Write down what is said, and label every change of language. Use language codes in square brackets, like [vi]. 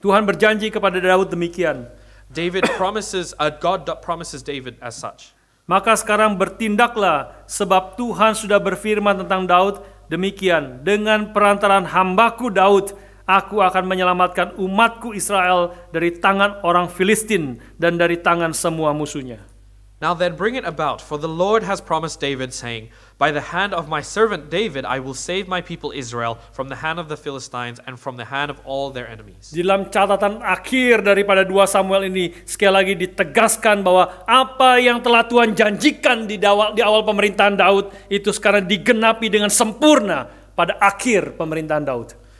[id] Tuhan berjanji kepada Daud demikian. [en] God promises David as such. [id] Maka sekarang bertindaklah, sebab Tuhan sudah berfirman tentang Daud demikian, dengan perantaraan hambaku Daud, aku akan menyelamatkan umatku Israel dari tangan orang Filistin dan dari tangan semua musuhnya. [en] Now then bring it about, for the Lord has promised David, saying, By the hand of my servant David I will save my people Israel from the hand of the Philistines and from the hand of all their enemies. [id] Di dalam catatan akhir daripada 2 Samuel ini, sekali lagi ditegaskan bahwa apa yang telah Tuhan janjikan di awal pemerintahan Daud itu sekarang digenapi dengan sempurna pada akhir pemerintahan Daud.